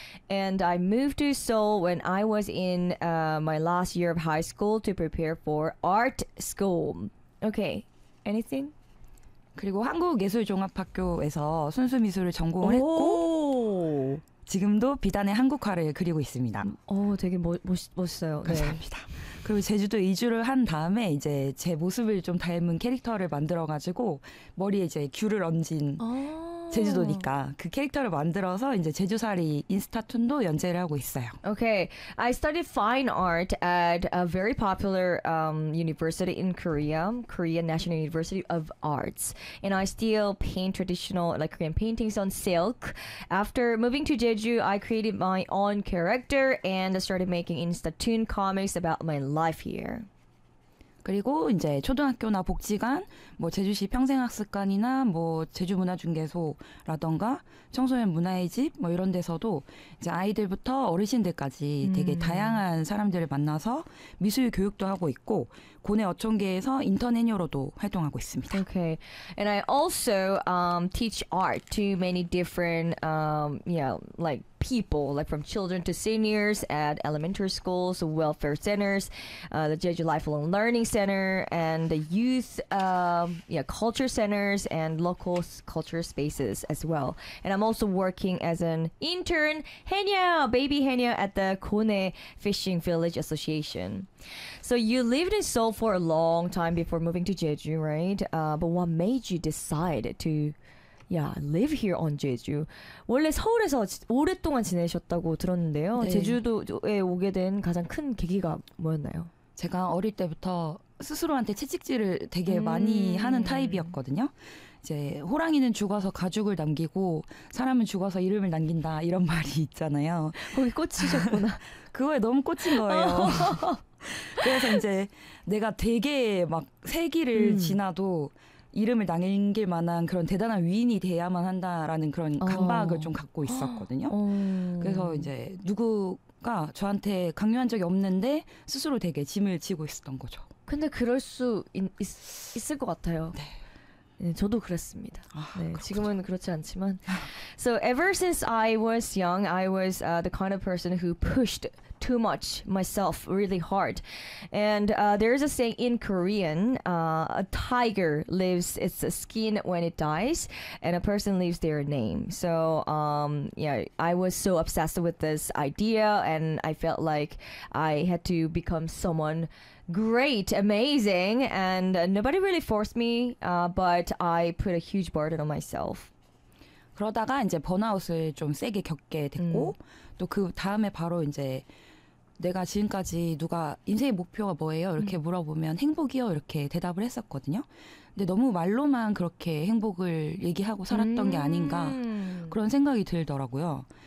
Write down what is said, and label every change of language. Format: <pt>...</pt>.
<en>And I moved to Seoul when I was in my last year of high school to prepare for art school. Okay, anything?</en> <ko>그리고 한국예술종합학교에서 순수미술을 전공을 했고 지금도 비단의 한국화를 그리고 있습니다. 오, 되게 멋있어요. 감사합니다. 네. 그리고 제주도 이주를 한 다음에 이제 제 모습을 좀 닮은 캐릭터를 만들어가지고 머리에 이제 귤을 얹은 제주도니까 그 캐릭터를 만들어서 이제 제주살이 인스타툰도 연재를 하고 있어요.</ko> <en>Okay, I studied fine art at a very popular university in Korea, Korea National University of Arts, and I still paint traditional like Korean paintings on silk. After moving to Jeju, I created my own character and started making Instatoon comics about my life here.</en> <ko>그리고 이제 초등학교나 복지관, 뭐 제주시 평생학습관이나 뭐 제주문화중개소라던가 청소년 문화의 집 뭐 이런 데서도 이제 아이들부터 어르신들까지 되게 다양한 사람들을 만나서 미술 교육도 하고 있고 고뇌 어촌계에서 인턴 해녀로도 활동하고 있습니다.</ko> <en>Okay. And I also teach art to many different like people, like from children to seniors at elementary schools, welfare centers, the Jeju Lifelong Learning Center, and the youth culture centers and local culture spaces as well. And I'm also working as an intern, 해녀, baby 해녀 at the Gonae Fishing Village Association. So you lived in Seoul for a long time before moving to Jeju, right? But what made you decide to live here on Jeju.</en> <ko>원래 서울에서 오랫동안 지내셨다고 들었는데요. 네. 제주도에 오게 된 가장 큰 계기가 뭐였나요? 제가 어릴 때부터 스스로한테 채찍질을 되게 많이 하는 타입이었거든요. 이제 호랑이는 죽어서 가죽을 남기고 사람은 죽어서 이름을 남긴다 이런 말이 있잖아요. 거기 꽂히셨구나. 그거에 너무 꽂힌 거예요. 그래서 이제 내가 되게 막 세기를 지나도 이름을 남길 만한 그런 대단한 위인이 되어야만 한다라는 그런 강박을 좀 갖고 있었거든요. 그래서 이제 누구가 저한테 강요한 적이 없는데 스스로 되게 짐을 지고 있었던 거죠. 근데 그럴 수 있을 것 같아요. 네. 네, 저도 그랬습니다. 네, 지금은 그렇지 않지만.</ko> <en>So ever since I was young, I was the kind of person who pushed too much myself really hard. And there's a saying in Korean, a tiger leaves its skin when it dies, and a person leaves their name. So I was so obsessed with this idea, and I felt like I had to become someone great, amazing, and nobody really forced me, but I put a huge burden on myself.</en> <ko>그러다가 이제 번아웃을 좀 세게 겪게 됐고 또 그 다음에 바로 이제 내가 지금까지 누가 인생의 목표가 뭐예요? 이렇게 물어보면 행복이요? 이렇게 대답을 했었거든요. 근데 너무 말로만 그렇게 행복을 얘기하고 살았던 게 아닌가 그런 생각이 들더라고요.</ko>